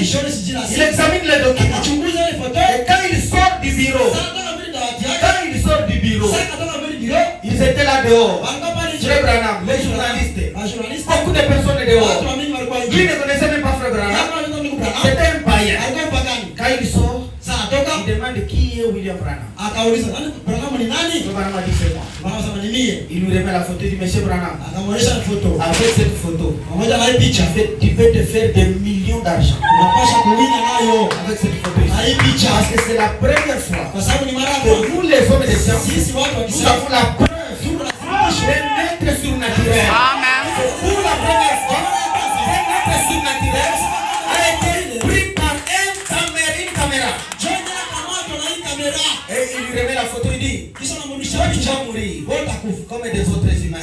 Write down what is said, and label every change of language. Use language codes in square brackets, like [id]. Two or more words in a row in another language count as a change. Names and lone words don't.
[fr] Il examine les documents. Et quand il sort du bureau, ils étaient là dehors. Frère Branham, les journalistes, beaucoup de personnes dehors. Lui ne connaissait même pas frère Branham. C'était un païen. Quand il sort, il demande qui est William Branham. [sw] Akauliza, nani Branham ni nani? Branham alisema. Branham sema ni mie. [fr] Il lui remet la photo du monsieur Branham. [sw] Akamwonyesha photo. [fr] Avec cette photo, [sw] pamoja na hii picha, [fr] tu peux te faire des millions d'argent. [sw] Unapasha kuwina nayo [fr] avec cette photo. [sw] Hii picha [fr] parce que c'est la première fois. [sw] Kwa sababu ni mara ya kwanza. [fr] Nous les hommes de science, [sw] sisi watu wa science, [fr] nous avons la preuve sur la naître surnaturel. Amen. Pour la première fois, naître surnaturel a été pris par une caméra. Et il lui remet la photo, il dit, tu vas mourir, comme des autres humains.